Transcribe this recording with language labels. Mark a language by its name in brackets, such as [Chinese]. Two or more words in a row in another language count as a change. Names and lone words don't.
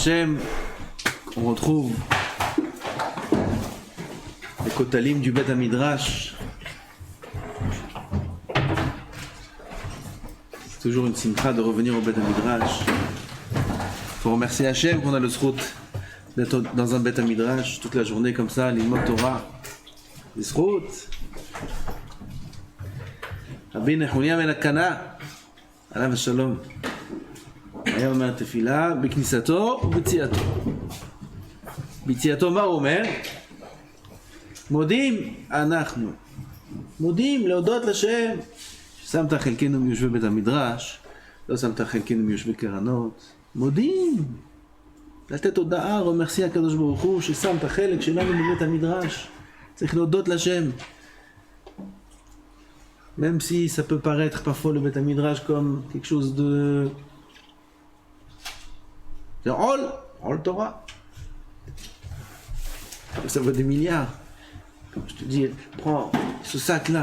[French] Hashem, on retrouve les kotalim du [Hebrew] בית המדרש. [French] C'est toujours une simcha de revenir au [Hebrew] בית המדרש. [French] Il faut remercier Hashem qu'on a le zchut d'être dans un [Hebrew] בית המדרש [French] toute la journée comme ça, l'ilmot Torah, les zchut. Rabbi Nechunya ben Akana, [Hebrew] עליו השלום. היה אומר תפילה בכניסתו ובציאתו. בציאתו מה הוא אומר? מודים אנחנו. מודים להודות לשם. ששמת חלקנו מיושבי בית המדרש, לא שמת חלקנו מיושבי קרנות. מודים. לתת הודעה, רמרסי הקדוש ברוך הוא, ששמת חלק שלנו בבית המדרש. צריך להודות לשם. [French] Même si ça peut paraître parfois le [Hebrew] בית המדרש [French] comme quelque chose de... C'est Rôle Torah. Ça vaut des milliards. Comme je te dis, prends ce sac-là.